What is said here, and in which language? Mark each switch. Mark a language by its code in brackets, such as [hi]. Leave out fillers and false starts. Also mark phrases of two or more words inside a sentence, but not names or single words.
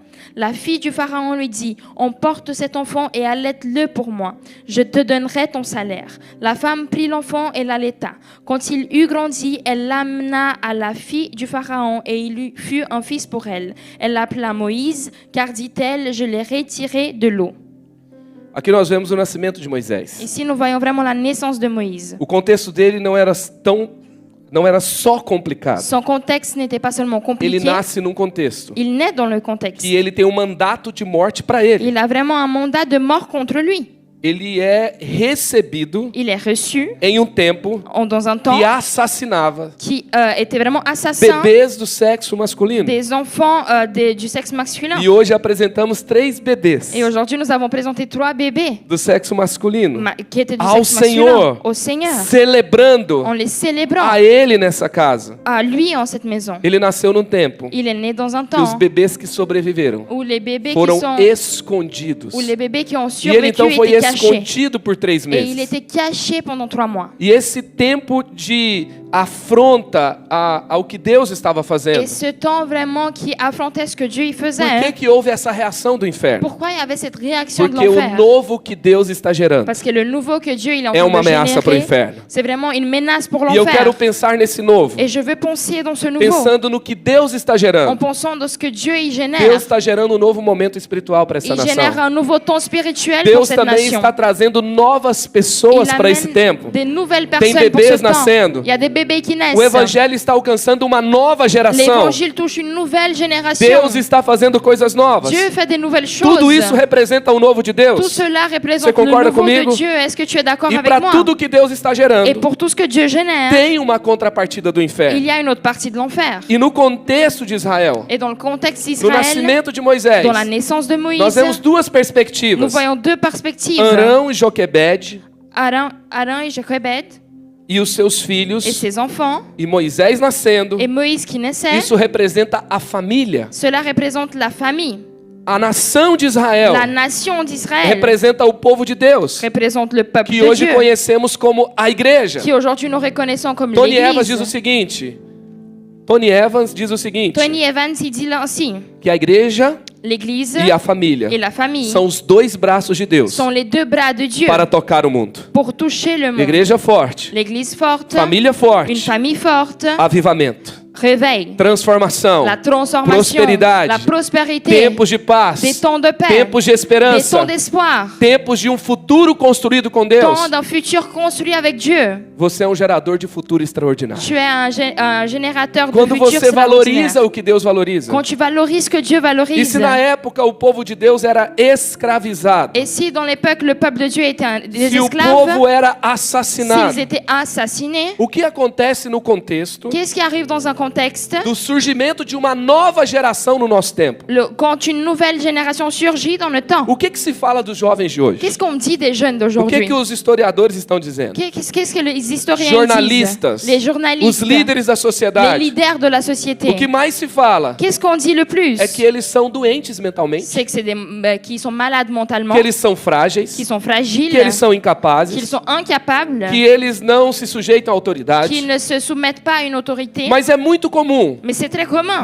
[fr] La fille du Pharaon lui dit, emporte cet enfant et allaite-le pour moi. Je te donnerai ton salaire. La femme prit l'enfant et l'allaita. Quand il eut grandi, elle l'amena à la fille du Pharaon et il lui fut un fils pour elle. Elle l'appela Moïse, car dit-elle, je l'ai retiré de l'eau. [pt] Aqui nós vemos o nascimento de Moisés. [fr] Ici, nous voyons vraiment la naissance de Moïse. [pt] O contexto dele não era só complicado. [fr] Son contexte n'était pas seulement compliqué. [pt] Ele nasce num contexto [fr] Il naît dans le contexte. [pt] que ele tem um mandato de morte para ele. [fr] Il a vraiment un mandat de mort contre lui. [pt] Ele é recebido [fr] Il est reçu [pt] em um tempo [fr] dans un temps [pt] que assassinava [fr] qui était vraiment assassin [pt] bebês do sexo masculino. [fr] des enfants du sexe masculin. [pt] E hoje apresentamos 3 bebês [fr] Et aujourd'hui, nous avons présenté 3 bébés [pt] do sexo masculino [fr] qui étaient du [pt] ao [fr] sexe masculin [pt] Senhor, [fr] au Seigneur, [pt] celebrando [fr] en les célébrant [pt] a Ele nessa casa. [fr] à lui en cette maison. [pt] Ele nasceu num tempo [fr] Il est né dans un [pt] que os [fr] temps [pt] bebês que sobreviveram [fr] où les bébés [pt] foram [fr] qui [pt] escondidos. [fr] ont [pt] E ele [fr] survécu [pt] então foi [fr] étaient cachés. [pt] escondido por 3 [fr] Et il [pt] meses. [fr] était caché pendant 3 mois. [pt] E esse tempo de afronta ao que Deus estava fazendo. [fr] Et ce temps vraiment qui affrontait ce que Dieu y faisait. [pt] Por que houve essa reação do inferno? [fr] Pourquoi il y avait cette réaction de [pt] Porque o [fr] l'enfer? [pt] novo que Deus está gerando [fr] Parce que le nouveau que Dieu il est en [pt] é [fr] train [pt] uma [fr] de [pt] ameaça para o [fr] générer, [pt] inferno. [fr] c'est vraiment une menace pour [pt] E eu [fr] l'enfer. [pt] quero pensar nesse novo, [fr] Et je veux penser dans ce nouveau, [pt] pensando no que Deus está [fr] en [pt] gerando. [fr] pensant dans ce que Dieu y génère. [pt] Deus está gerando um novo momento espiritual para essa [fr] Il génère [pt] nação. [fr] un nouveau temps spirituel pour [pt] Deus [fr] cette [pt] também [fr] nation. [pt] está trazendo novas [fr] Il [pt] pessoas para esse [fr] amène [pt] tempo. [fr] des nouvelles [pt] Tem [fr] personnes pour [pt] bebês [fr] ce temps. [pt] nascendo. [fr] Il y a des bébés qui naissent. [pt] O evangelho está alcançando uma nova geração. [fr] L'évangile touche une nouvelle génération. [pt] Deus está fazendo coisas novas. [fr] Dieu fait des nouvelles choses. [pt] Tudo isso representa o novo de [fr] Tout [pt] Deus. [fr] cela [pt] Você [fr] représente le [pt] concorda [fr] nouveau [pt] comigo? [fr] de Dieu. Est-ce que tu es d'accord [pt] E [fr] avec [pt] para [fr] moi? [pt] tudo que Deus está [fr] Et [pt] gerando, [fr] pour tout ce que Dieu génère, [pt] tem uma contrapartida do [fr] il [pt] inferno. [fr] y a une autre partie de l'enfer. [pt] E no contexto de Israel, [fr] Et dans le contexte [pt] no [fr] d'Israël, [pt] nascimento de Moisés, [fr] dans la naissance de [pt] nós [fr] Moïse, [pt] vemos duas [fr] nous [pt] perspectivas. [fr] voyons 2 perspectives. [pt] Arão e Joquebed [fr] Aaron et Jochebed [pt] e os seus [fr] et [pt] filhos, [fr] ses enfants, [pt] e Moisés nascendo. [fr] et Moïse qui naissait. [pt] Isso representa a família. [fr] Cela représente la famille. [pt] A nação de Israel [fr] La nation d'Israël [pt] representa o povo de Deus, [fr] représente le peuple [pt] que [fr] de [pt] hoje [fr] Dieu, [pt] conhecemos como a igreja. [fr] qui aujourd'hui nous reconnaissons comme [pt] Tony Evans diz o [fr] l'Église. [pt] seguinte. Tony Evans diz o seguinte, [fr] Tony Evans, il dit là aussi, [pt] que a igreja [fr] l'Église [pt] e a família [fr] et la famille [pt] são os 2 braços de Deus [fr] sont les 2 bras de Dieu [pt] para tocar o mundo. [fr] pour toucher le monde. [pt] Igreja forte, [fr] L'Église forte, [pt] família [fr] une [pt] forte, [fr] famille forte, [pt] avivamento, [fr] réveil, [pt] transformação, [fr] la transformation, [pt] prosperidade, [fr] la prospérité, [pt] tempos de [fr] des [pt] paz, [fr] temps de paix, [pt] tempos de [fr] des [pt] esperança, [fr] temps d'espoir, [pt] tempos de um futuro construído com Deus. [fr] temps d'un futur construit avec Dieu. [pt] Você é um gerador de futuro extraordinário. [fr] Tu es un générateur de [pt] Quando [fr] futur [pt] você valoriza [fr] extraordinaire. [pt] o que Deus valoriza. [fr] Quand tu valorises ce que Dieu [pt] E [fr] valorise. [pt] se na época o povo de Deus era escravizado, [fr] Et si dans l'époque le peuple de Dieu était des [pt] se o [fr] esclaves, [pt] povo era assassinado, [fr] s'ils étaient assassinés, [pt] o que acontece no contexto [fr] qu'est-ce qui arrive dans un contexte [pt] do surgimento de uma nova geração no nosso tempo? [fr] quand une nouvelle génération surgit dans le temps? [pt] O que se fala dos jovens de hoje? [fr] Qu'est-ce qu'on dit des jeunes [pt] O [fr] d'aujourd'hui? [pt] que os historiadores estão dizendo? [fr] Qu'est-ce que les historiens [pt] Jornalistas, [fr] disent? Les [pt] os [fr] journalistes, [pt] líderes da [fr] les [pt] sociedade. [fr] leaders de la société. [pt] O que mais se fala [fr] Qu'est-ce qu'on dit le plus? [pt] é que eles são doentes mentalmente, [fr] C'est que c'est qui sont malades mentalement, [pt] que eles são frágeis, [fr] qui sont fragiles, [pt] que eles são [fr] qu'ils [pt] incapazes, [fr] sont incapables, [pt] que eles não se sujeitam à autoridade. [fr] qu'ils ne se soumettent pas à une autorité. [pt] Mas é muito comum [fr] Mais c'est très commun